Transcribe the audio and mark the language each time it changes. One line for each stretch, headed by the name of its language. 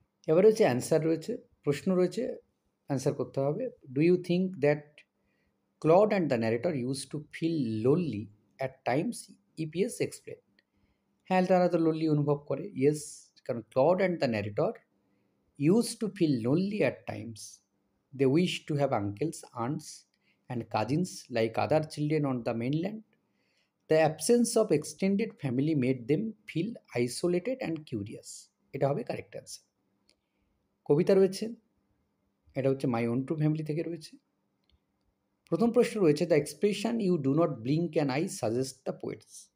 Bangla: এবার রয়েছে অ্যান্সার রয়েছে, প্রশ্ন রয়েছে, অ্যান্সার করতে হবে।
English: Do you think that Claude and the narrator use to feel lonely at times? ইপিএস explain.
Bangla: হ্যাঁ, তারা তো লোনলি অনুভব করে।
English: yes,
Bangla: কারণ
English: Claude and the narrator used to feel lonely at times. They wished to have uncles, aunts, and cousins like other children on the mainland. The absence of extended family made them feel isolated and curious.
Bangla: এটা হবে correct answer. কবিতা রয়েছে, এটা হচ্ছে my own two family থেকে রয়েছে। প্রথম প্রশ্ন রয়েছে,
English: The expression you do not blink an eye suggest the poets.